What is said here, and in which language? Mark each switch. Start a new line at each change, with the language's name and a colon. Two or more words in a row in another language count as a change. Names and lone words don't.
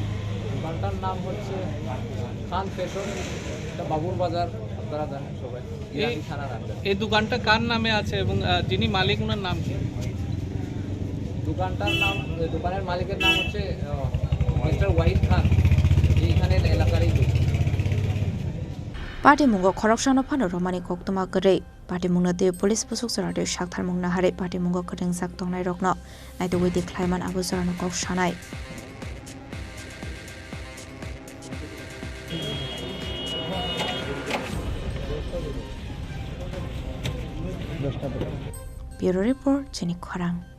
Bangla: দোকানটার নাম হচ্ছে খান ফ্যাশন, এটা বাবুর বাজার, আপনারা জানেন সবাই, ইরানি থানার আন্ডার। এই দোকানটা কার নামে আছে এবং যিনি মালিক ওনার নাম কি? দোকানের মালিকের নাম হচ্ছে মিস্টার ওয়াহিদ খান, এইখানের এলাকারই লোক।
Kok Borok: Party mungo khorokshano phano romani koktuma kare party mungna de police pusuk sarade shakthar mungna hare party mungo kring sak tongnai rokno nai to wedi khlaiman abu zarano kok shanai
English: Bureau Report
Kok Borok: Chini Khorang